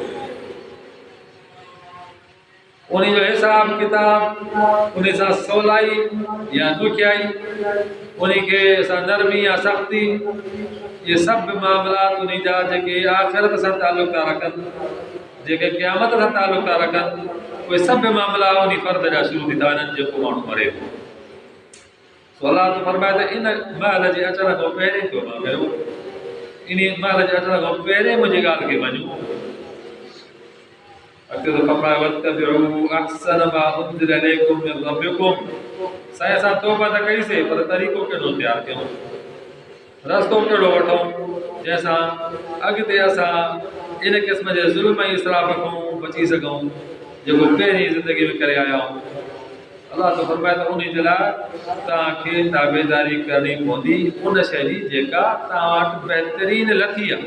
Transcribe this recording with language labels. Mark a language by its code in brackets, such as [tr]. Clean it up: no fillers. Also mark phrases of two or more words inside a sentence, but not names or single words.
[sd] उन जो हिसाब किताब उन सां सवलाई या ॾुखियाई, उन खे असां नरमी या सख़्ती, इहे सभु मामलात उन जा जेके आख़िरत सां तालुक़ था रखनि, जेके क़यामत सां तालुक़ था रखनि, उहे सभु मामला उन फ़र्द जा शुरू थी था वञनि जेको माण्हू मरे थो। सो अलाह तो फरमाए त इन महिल जे अचण खां पहिरीं तौबा कयो, इन महिल जे अचण खां पहिरीं मुंहिंजी ॻाल्हि खे मञो। अॻिते तो फरमाए [ar] واتبعوا أحسن ما أنزل إليكم من ربكم. [sd] साईं असां तौबा त कईसीं, पर तरीक़ो कहिड़ो तयारु कयूं, रस्तो कहिड़ो वठूं जंहिंसां अॻिते असां इन क़िस्म जे ज़ुल्म ऐं इसराफ़ खां बची सघूं जेको पहिरीं ज़िंदगी में करे आया आहियूं। अलाह तो फरमाए त उन जे लाइ तव्हांखे ताबेदारी करणी पवंदी उन शइ जी जेका तव्हां वटि बहितरीन लथी आहे।